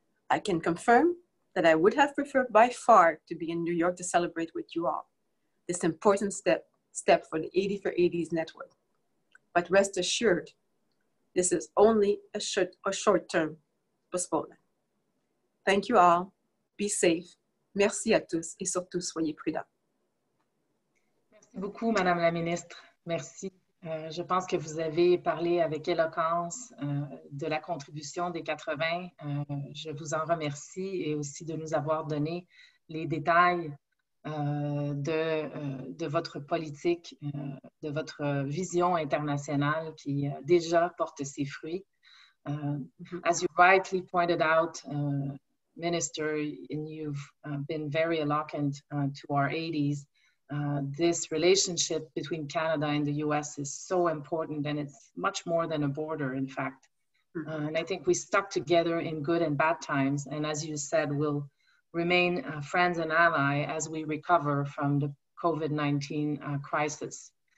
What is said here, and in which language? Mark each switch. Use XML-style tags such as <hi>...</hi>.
<en>I can confirm that I would have preferred by far to be in New York to celebrate with you all this important step for the 80 for 80s network. But rest assured, this is only a short-term postponement. Thank you all. Be safe.</en> <fr>Merci à tous et surtout soyez prudents. Merci beaucoup, Madame la Ministre. Merci. Je pense que vous avez parlé avec éloquence de la contribution des 80. Je vous en remercie et aussi de nous avoir donné les détails de votre politique, de votre vision internationale qui déjà porte ses fruits.</fr> <en>As you rightly pointed out, Minister, and you've been very eloquent to our 80s. This relationship between Canada and the US is so important, and it's much more than a border, in fact. And I think we stuck together in good and bad times. And as you said, we'll remain friends and ally as we recover from the COVID-19 crisis.</en>